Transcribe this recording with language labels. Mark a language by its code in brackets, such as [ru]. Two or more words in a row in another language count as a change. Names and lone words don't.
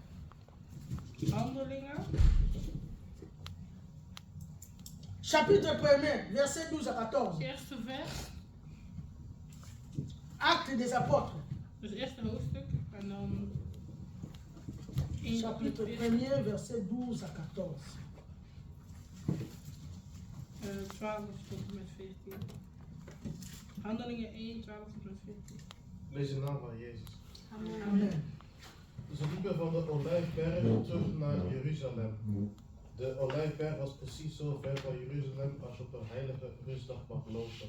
[fr] Chapitre 1er, verset 12 à 14. Actes des apôtres. Chapitre 1er, verset 12 à 14. [nl] 12 tot en met 14. Handelingen 1, 12 tot en met 14. Lees de naam van Jezus. Amen. Ze liepen van de Olijfberg terug naar Jeruzalem. De Olijfberg was precies zo ver van Jeruzalem als je op een heilige rustdag mag lopen.